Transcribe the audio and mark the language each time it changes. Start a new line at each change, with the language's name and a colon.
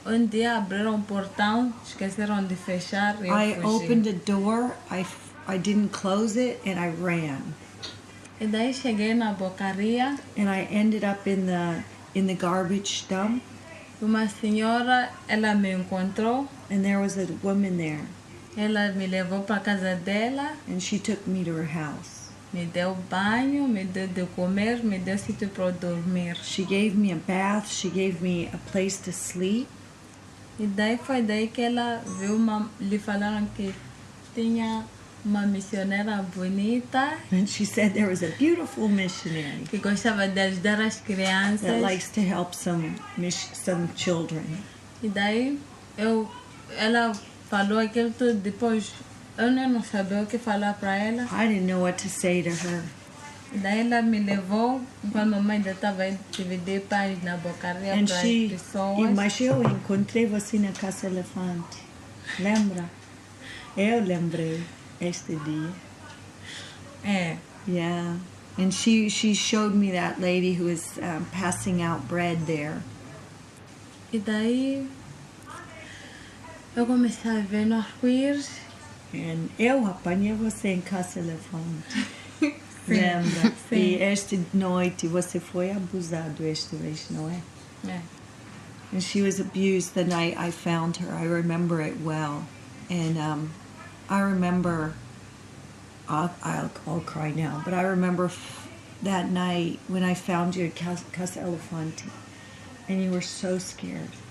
Portuguese: Dia abriram um portão, esqueceram de fechar e eu
English: I
Portuguese: fugi.
English: opened a door, I didn't close it, and I ran.
Portuguese: E daí cheguei na bocaria,
English: And I ended up in the garbage dump,
Portuguese: uma senhora, ela me encontrou,
English: and there was a woman there,
Portuguese: ela me levou para casa dela,
English: and she took me to her house.
Portuguese: me deu banho, me deu de comer, me deu sítio para eu dormir.
English: She gave me a bath, she gave me a place to sleep,
Portuguese: E daí foi daí que ela viu lhe falaram que tinha uma missionária bonita,
English: and she said there was a beautiful missionary
Portuguese: que gostava de ajudar as
English: that
Portuguese: crianças.
English: likes to help some children.
Portuguese: E daí ela falou aquilo tudo, depois eu não sabia o que falar para ela.
English: I didn't know what to say to her.
Portuguese: E daí ela me levou, quando a mamãe ainda estava indo dividir pães na bocaria
English: And
Portuguese: para as
English: she,
Portuguese: pessoas. mas eu encontrei você na Casa Elefante. Lembra? Eu lembrei este dia. É.
English: Yeah. And she showed me that lady who was passing out bread there.
Portuguese: E daí eu comecei a ver no arco-íris. And eu apanhei você em Casa Elefante. Lembra? Sim. E esta noite você foi abusado esta vez, não é? É.
English: And she was abused the night I found her. I remember it well. And I remember, I'll cry now, but I remember that night when I found you at Casa Elefante, and you were so scared.